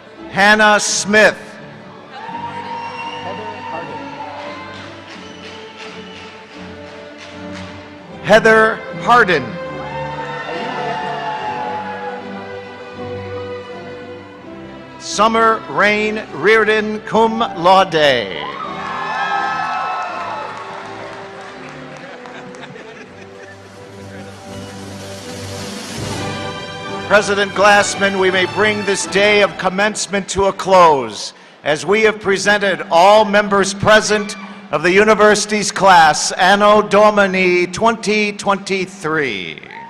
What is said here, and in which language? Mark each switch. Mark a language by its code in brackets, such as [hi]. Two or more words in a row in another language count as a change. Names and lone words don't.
[en] Hannah Smith. Heather Hardin. Summer Rain Reardon, [la] cum laude. [en] President Glassman, we may bring this day of commencement to a close as we have presented all members present of the university's class [la] Anno Domini [en] 2023.